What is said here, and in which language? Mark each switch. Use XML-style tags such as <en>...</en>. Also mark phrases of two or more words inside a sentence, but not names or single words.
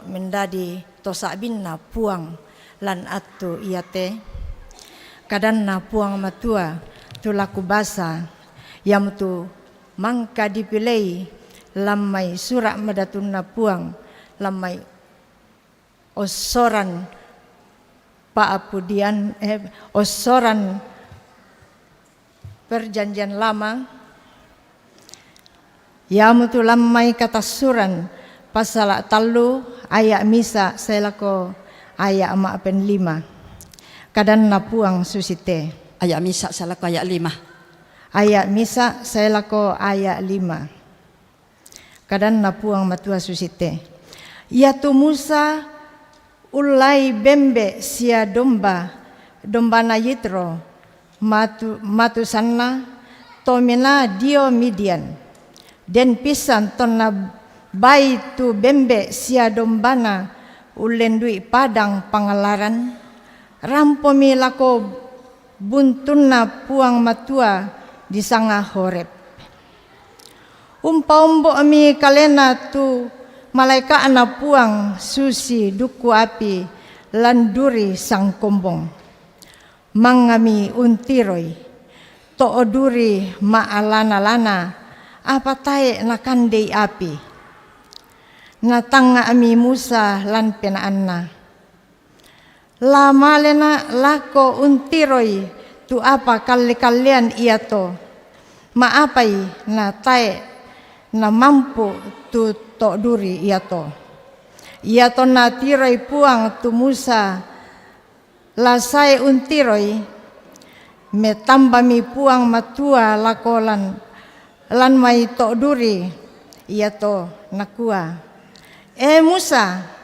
<sda>mendadi tosabinna puang lan atu iate, kadanna puang matua tulaku basa, yang tu mangka dipilei lamai surak madatunna puang lamai osoran paapudian osoran</sda> <id>perjanjian lama.</id> <sda>Ya mutu lamai katasuran pasal talu ayat misa selako ayat 45 kadan napuang susite Ayat misa salako ayat 5. ayat misa selako ayat 5 kadan napuang matua susite ya tu Musa ulai bembe sia domba na Yitro matu sanna tomena dio Midian den pisan tonna bai tu bembe sia dombana ulendui padang pangalaran rampomi lako buntunna puang matua di sanga Horeb umpa ami kalena tu malaika ana puang susi duku api landuri sang kombong mangami untiroi tooduri maalana-lana apa tae nakandei api natanga ami Musa lan penaanna lamalena lako untiroi tu apa kalian ia to maapai na tae na mampu tu tok duri ia to ia tona tiroi puang tu Musa lasai untiroi me tamba mi puang matua lakolan lan mai to duri ia to nakua Musa</sda>